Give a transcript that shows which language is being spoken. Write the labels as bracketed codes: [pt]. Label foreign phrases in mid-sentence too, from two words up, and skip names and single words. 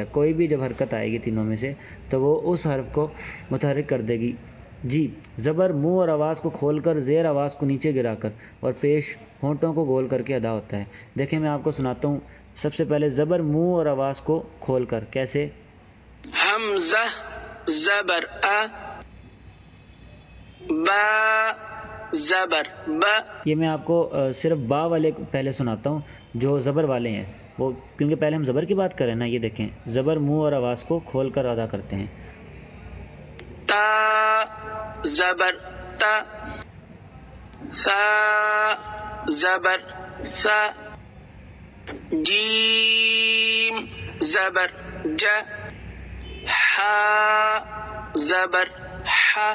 [ur] کوئی بھی جب حرکت آئے گی تینوں میں سے تو وہ اس حرف کو متحرک کر دے گی۔ جی زبر منہ اور آواز کو کھول کر، زیر آواز کو نیچے گرا کر، اور پیش ہونٹوں کو گول کر کے ادا ہوتا ہے۔ دیکھیں میں آپ کو سناتا ہوں۔ سب سے پہلے زبر منہ اور آواز کو کھول کر کیسے؟ حمزہ زبر ا، با زبر با۔ یہ میں آپ کو صرف با والے پہلے سناتا ہوں جو زبر والے ہیں، وہ کیونکہ پہلے ہم زبر کی بات کریں نا۔ یہ دیکھیں زبر منہ اور آواز کو کھول کر ادا کرتے ہیں۔ تا زبر تا، ثا زبر ثا، جیم زبر ج، حا زبر حا۔